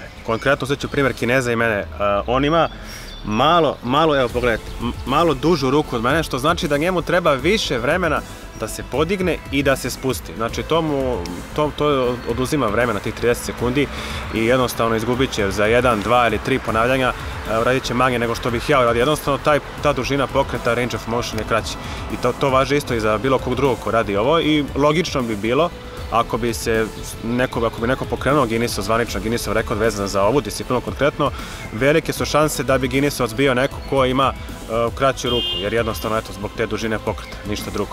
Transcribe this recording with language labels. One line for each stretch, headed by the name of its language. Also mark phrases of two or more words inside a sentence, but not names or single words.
Croatian: Konkretno sad ću primjer Kineza i mene. On ima evo pogledajte, malo dužu ruku od mene, što znači da njemu treba više vremena da se podigne i da se spusti. Znači to oduzima vremena tih 30 sekundi i jednostavno izgubit će za 1, 2 ili 3 ponavljanja, radit će manje nego što bih ja uradio. Jednostavno ta dužina pokreta,
English: range of motion
Croatian: je kraći. I to važi isto i za bilo kog drugog ko radi ovo i logično bi bilo ako bi neko pokrenuo Guinnessov, zvanično Guinnessov rekord vezan za ovu disciplinu konkretno, velike su šanse da bi Guinnessovac bio neko ko ima kraću ruku, jer jednostavno zbog te dužine pokreta, ništa drugo.